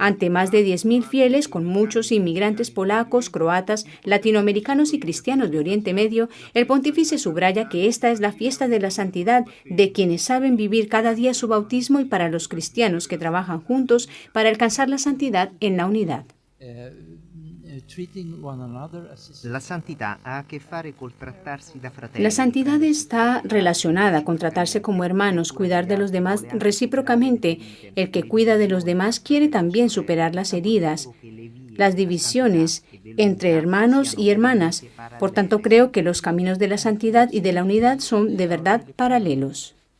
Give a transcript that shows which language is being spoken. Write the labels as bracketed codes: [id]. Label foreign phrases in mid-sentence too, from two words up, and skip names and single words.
[es] Ante más de 10.000 fieles, con muchos inmigrantes polacos, croatas, latinoamericanos y cristianos de Oriente Medio, el pontífice subraya que esta es la fiesta de la santidad de quienes saben vivir cada día su bautismo y para los cristianos que trabajan juntos para alcanzar la santidad en la unidad. [it] La santità ha a che fare col trattarsi da fratelli. [es] La santidad está relacionada con tratarse como hermanos, cuidar de los demás recíprocamente. El que cuida de los demás quiere también superar las heridas, las divisiones entre hermanos y hermanas. Por tanto, creo que los caminos de la santidad y de la unidad son de verdad paralelos.